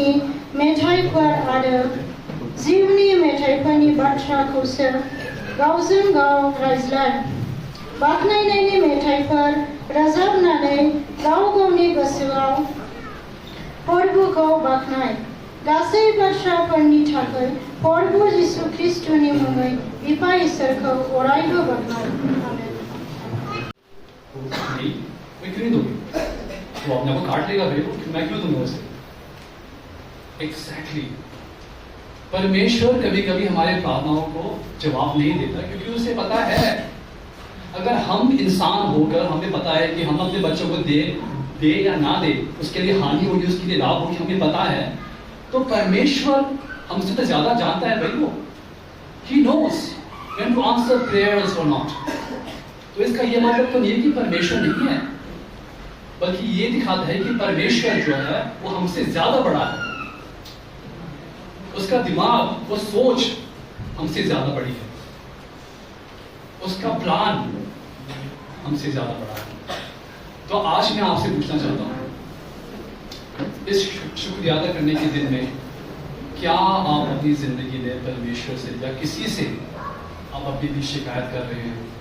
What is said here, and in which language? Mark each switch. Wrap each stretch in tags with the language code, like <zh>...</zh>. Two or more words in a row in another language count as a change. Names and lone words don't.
<brx>मेथाइफोर आरो जिउनि मेथाइफोरनि बाथ्राखौसो गावजों गाव रायज्लाय बाख्नायनायनि मेथाइफोर रोजाबनानै गाव गावनि गोसोआव फोरबोखौ बाख्नाय गासै बाथ्राफोरनि थाखाय फोरबो जिसु ख्रिस्टनि मुङै बिफा इसोरखौ अरायबो बाख्नाय आमेन</brx> <hi>मैं क्यों नहीं दूंगी वो अपने को काट लेगा भाई मैं क्यों दूंगा उसे एग्जैक्टली परमेश्वर कभी कभी हमारे प्रार्थनाओं को जवाब नहीं देता क्योंकि उसे पता है अगर हम इंसान होकर हमें पता है कि हम अपने बच्चों को दे या ना दे उसके लिए हानि होगी उसके लिए लाभ होगी हमें पता है तो परमेश्वर हमसे तो ज्यादा जानता है भाई वो</hi> <en>He knows when to answer prayers or not</en> <hi>तो इसका ये मतलब तो नहीं है कि परमेश्वर नहीं है बल्कि ये दिखाता है कि परमेश्वर जो है वो हमसे ज्यादा बड़ा है उसका दिमाग वो सोच हमसे ज्यादा बड़ी है उसका प्लान हमसे ज्यादा बड़ा है तो आज मैं आपसे पूछना चाहता हूं इस शुक्रिया अदा करने के दिन में क्या आप अपनी जिंदगी में परमेश्वर से या किसी से आप अपनी भी शिकायत कर रहे हैं</hi>